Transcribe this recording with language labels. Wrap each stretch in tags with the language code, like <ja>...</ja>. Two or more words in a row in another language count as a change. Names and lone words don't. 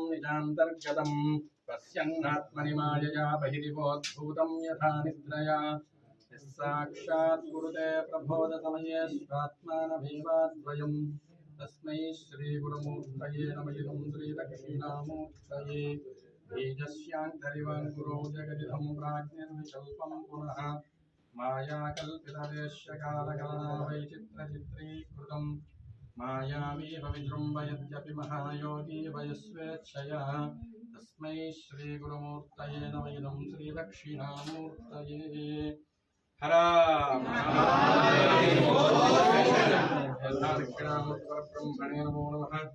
<sa>निजान्तर्गतं पश्यन्नात्मनि मायया बहिरिवोद्भूतं यथा निद्रया साक्षात् कुरुते प्रबोध समये स्वात्मानमेवाद्वयं तस्मै श्री गुरुमूर्तये नमः. इदं श्री दक्षिणामूर्तये बीजस्यान्तरिवाङ्कुरो जगदिदं प्राज्ञर्विकल्पं पुनः मायाकल्पितवेश्यकालकलना वैचित्रचित्रीकृतम् मायावीव विजृम्भयत्यपि महायोगी वयस्वेच्छया तस्मै श्रीगुरुमूर्तये नमः इदं श्रीदक्षिणामूर्तये हरा दक्षिणामूर्तपरब्रह्मणे नमो नमः</sa>